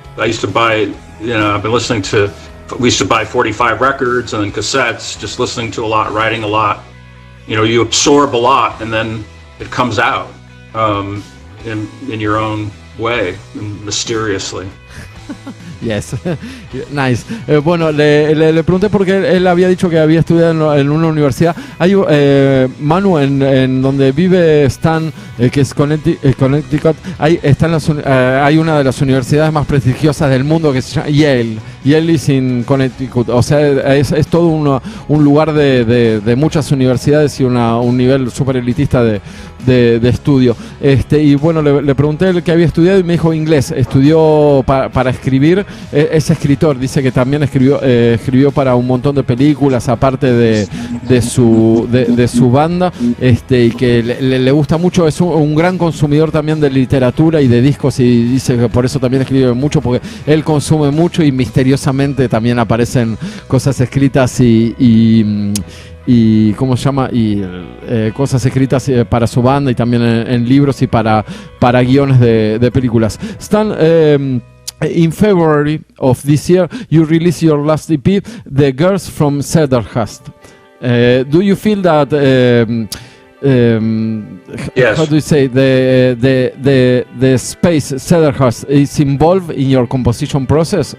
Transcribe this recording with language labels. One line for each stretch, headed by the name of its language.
English: I used to buy, I've been listening to, we used to buy 45 records and then cassettes, just listening to a lot, writing a lot. You absorb a lot and then it comes out in your own way, mysteriously. Yes, nice.
Spanish: Bueno, le pregunté porque él había dicho que había estudiado en una universidad. Hay Manu, en donde vive Stan, que es Connecticut, hay una de las universidades más prestigiosas del mundo que se llama Yale.
English: Yale is in Connecticut.
Spanish: O sea, es todo un lugar de muchas universidades y un nivel súper elitista de estudio. Y bueno, le pregunté el que había estudiado y me dijo inglés. Estudió para escribir. Es escritor, dice que también escribió para un montón de películas, aparte de su banda, y que le gusta mucho. Es un gran consumidor también de literatura y de discos, y dice que por eso también escribe mucho, porque él consume mucho y misteriosamente también aparecen cosas escritas y ¿cómo se llama? Y cosas escritas para su banda y también en libros y para guiones de películas.
English: Stan, in February of this year, you released your last EP, The Girls from Cedarhurst. Do you feel that? Yes. How do you say the space Cedarhurst is involved in your composition process?